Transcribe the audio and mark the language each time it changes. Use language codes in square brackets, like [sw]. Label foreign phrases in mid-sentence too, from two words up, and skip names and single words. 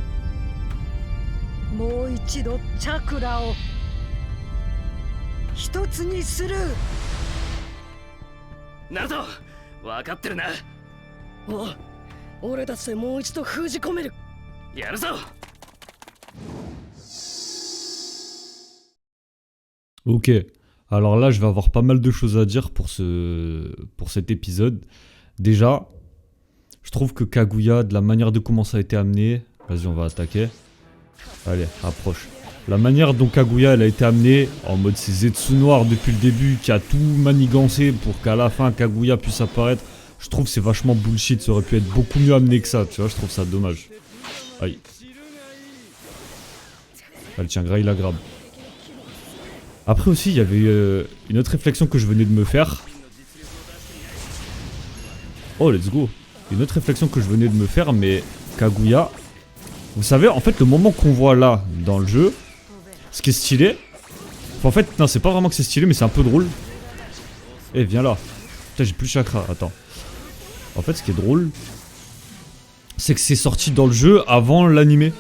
[ja] もう一度チャクラを一つにする。ナルト、分かってるな。おう、俺たちでもう一度封じ込める。やるぞ。 [fr] Ok, alors là je vais avoir pas mal de choses à dire pour cet épisode. Déjà, je trouve que Kaguya, de la manière de comment ça a été amené, vas-y on va attaquer. Allez, approche. La manière dont Kaguya elle a été amenée, en mode c'est Zetsu noir depuis le début, qui a tout manigancé pour qu'à la fin Kaguya puisse apparaître, je trouve que c'est vachement bullshit, ça aurait pu être beaucoup mieux amené que ça, tu vois, je trouve ça dommage. Aïe. Allez tiens, Gray la grabe. Après aussi, il y avait une autre réflexion que je venais de me faire. [en] Oh, let's go. [fr] Une autre réflexion que je venais de me faire, mais Kaguya... Vous savez, en fait, le moment qu'on voit là, dans le jeu, ce qui est stylé... Enfin, en fait, non, c'est pas vraiment que c'est stylé, mais c'est un peu drôle. Eh, viens là. Putain, j'ai plus de chakra, attends. En fait, ce qui est drôle, c'est que c'est sorti dans le jeu avant l'animé.